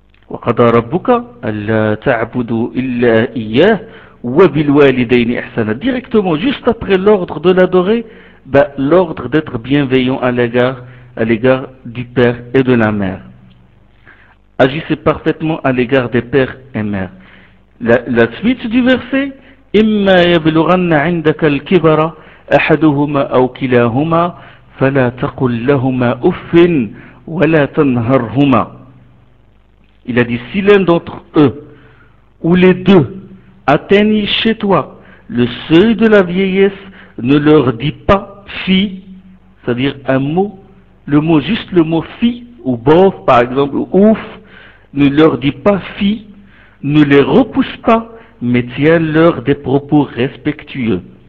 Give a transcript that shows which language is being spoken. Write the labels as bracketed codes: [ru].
[ar] وَقَدَى رَبُّكَ أَلَّا تَعْبُدُوا إِلَّا إِيَّهُ وَبِالْوَالِدَيْنِ إِحْسَانًا. [fr] Directement, juste après l'ordre de l'adorer, l'ordre d'être bienveillant à l'égard du père et de la mère. Agissait parfaitement à l'égard des pères et mères. La suite du verset, [ar] إِمَّا يَبْلُغَنَّ عِنْدَكَ الْكِبَرَ أَحَدُهُمَا أَوْ كِلَاهُمَا فَلَا تَقُلْ لَهُمَا أُفٍ وَلَا تَنْهَرْهُمَا. [fr] Il a dit, si l'un d'entre eux, ou les deux, atteignent chez toi le seuil de la vieillesse, ne leur dis pas fi, c'est-à-dire un mot, le mot, juste le mot fi, ou bof par exemple, ou ouf, ne leur dis pas fi, ne les repousse pas, mais tiens-leur des propos respectueux.